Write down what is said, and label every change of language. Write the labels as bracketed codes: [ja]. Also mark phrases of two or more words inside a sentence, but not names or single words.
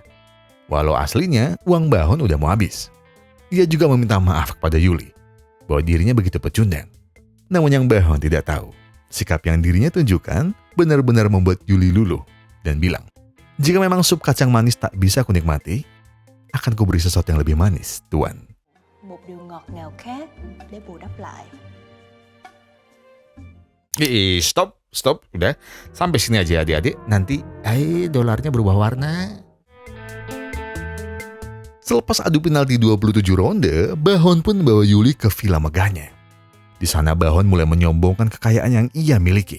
[id] Walau aslinya, uang Bahon udah mau habis. Ia juga meminta maaf kepada Yuli, bahwa dirinya begitu pecundang. Namun yang Bahon tidak tahu, sikap yang dirinya tunjukkan benar-benar membuat Yuli luluh dan bilang, jika memang sup kacang manis tak bisa kunikmati, akan kuberi sesuatu yang lebih manis, Tuan. [vi] Một điều ngọt ngào khác để bù đắp lại. [id] Stop, udah. Sampai sini aja adik-adik, nanti dolarnya berubah warna. Selepas adu penalti 27 ronde, Bahon pun membawa Yuli ke villa megahnya. Di sana Bahon mulai menyombongkan kekayaan yang ia miliki.